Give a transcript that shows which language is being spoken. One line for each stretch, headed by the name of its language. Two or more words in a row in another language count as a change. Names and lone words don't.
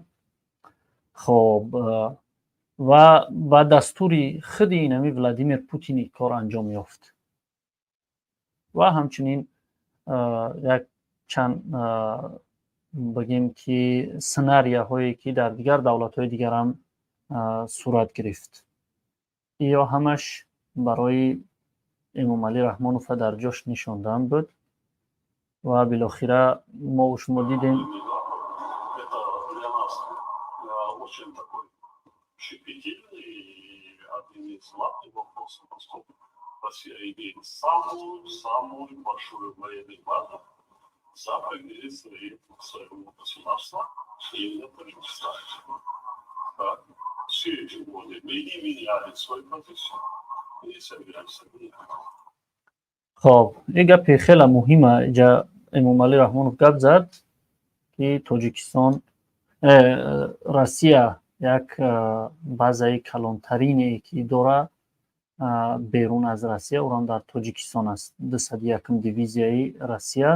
Persian: خب و دستوری خود اینمی ولادیمیر پوتینی کار انجام یافت و همچنین یک چند بگیم که سناریوهایی که در دیگر دولت‌های دیگر هم صورت گرفت، یا همش برای امامعلی رحمانوف در جاش نشاندن بود و بالاخره ما و شما دیدیم
Russian: Россия имеет самую большую военную базу за пределы своего государства, и это Таджикистан. Все эти годы мы не меняли свою позицию.
Persian: خب این گپ خیلی مهمه. اینجا امامعلی رحمانوف گپ زد که تاجیکستان روسیه یک بازه کلانترینی که داره بیرون از روسیه اونم در تاجیکستان است، 201 دیویزیای روسیه.